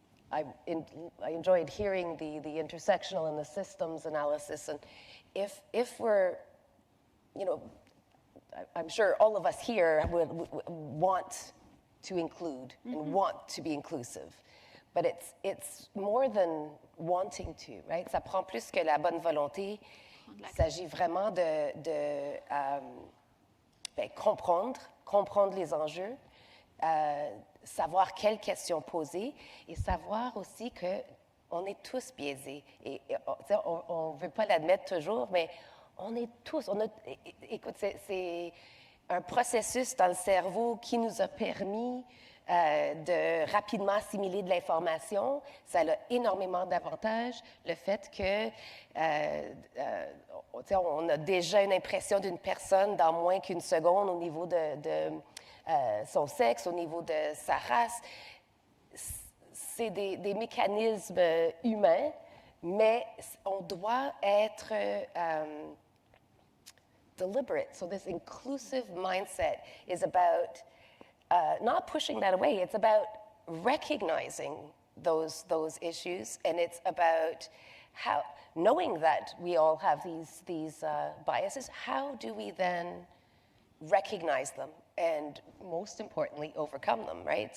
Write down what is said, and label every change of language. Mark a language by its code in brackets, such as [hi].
[en] I enjoyed hearing the intersectional and the systems analysis, and if we're, I'm sure all of us here would want to include and want to be inclusive, but it's more than wanting to, right? [fr] Ça prend plus que la bonne volonté. Il s'agit vraiment de comprendre les enjeux, savoir quelles questions poser et savoir aussi qu'on est tous biaisés. Et on ne veut pas l'admettre toujours, mais on est tous. Écoute, un processus dans le cerveau qui nous a permis de rapidement assimiler de l'information. Ça a énormément d'avantages. Le fait que on a déjà une impression d'une personne dans moins qu'une seconde au niveau de son sexe, au niveau de sa race. C'est des mécanismes humains, mais on doit être deliberate. [en] So this inclusive mindset is about not pushing that away. It's about recognizing those issues, and it's about how, knowing that we all have these biases, how do we then recognize them and, most importantly, overcome them, right?